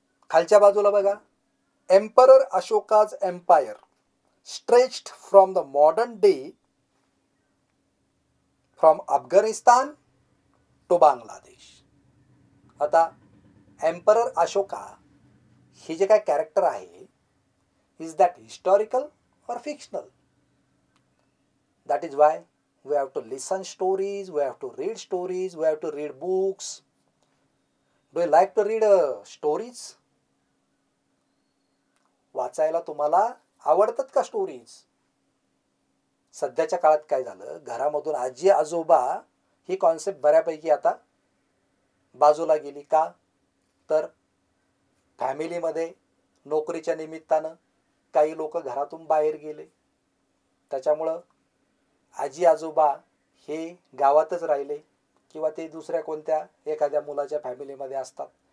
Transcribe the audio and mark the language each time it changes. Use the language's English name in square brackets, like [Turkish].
[Marathi] खालच्या बाजूला बघा, [English] Emperor Ashoka's empire stretched from the modern day from Afghanistan to Bangladesh. [Marathi] आता एम्परर अशोका हे जे काय कॅरेक्टर आहे, [English] Is that historical or fictional? That is why we have to listen stories, we have to read stories, we have to read books. Do you like to read stories? [Marathi] वाचायला तुम्हाला आवडतात का स्टोरीज? सध्याच्या काळात काय झालं, घरामधून आजी आजोबा ही कॉन्सेप्ट बऱ्यापैकी आता बाजूला गेली. का तर फॅमिलीमध्ये नोकरीच्या निमित्तानं काही लोक घरातून बाहेर गेले, त्याच्यामुळं आजी आजोबा हे गावातच राहिले किंवा ते दुसऱ्या कोणत्या एखाद्या मुलाच्या फॅमिलीमध्ये असतात.